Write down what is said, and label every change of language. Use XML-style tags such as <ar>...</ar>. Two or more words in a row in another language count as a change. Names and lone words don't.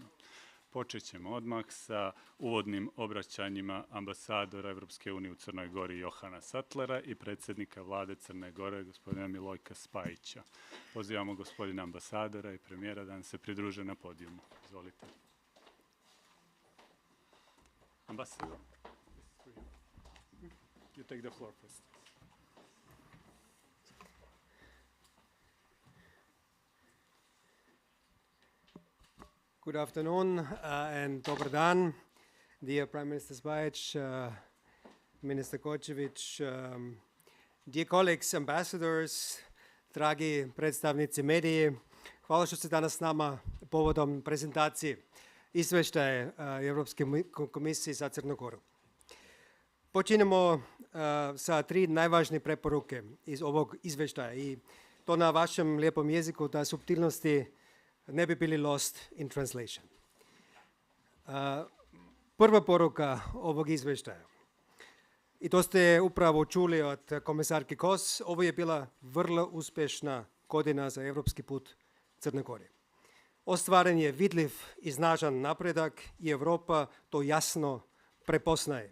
<sr>Počet ćemo odmah sa uvodnim obraćanjima ambasadora Evropske unije u Crnoj Gori Johana Sattlera i predsjednika vlade Crne Gore gospodina Milojka Spajića. Pozivamo gospodina ambasadora i premijera da nam se pridruže na podijumu. Izvolite.</sr> <en>Ambassador, you take the floor first. Good afternoon and</en> <sr>dobar dan,</sr> <en>dear Prime Minister Spajic, Minister Kočević, dear colleagues, ambassadors,</en> <sr>dragi predstavnici mediji. Hvala što ste danas s nama povodom prezentacije Izvještaja Evropske komisije za Crnu Goru. Počinjemo sa 3 najvažnije preporuke iz ovog izvještaja i to na vašem lijepom jeziku da suptilnosti ne bi bili</sr> <en>lost in translation.</en> <sr>Prva poruka ovog izvještaja, i to ste upravo čuli od komisarke Kos, ovo je bila vrlo uspješna godina za evropski put Crne Gore. Ostvaren je vidljiv i snažan napredak i Europa to jasno prepoznaje.</sr>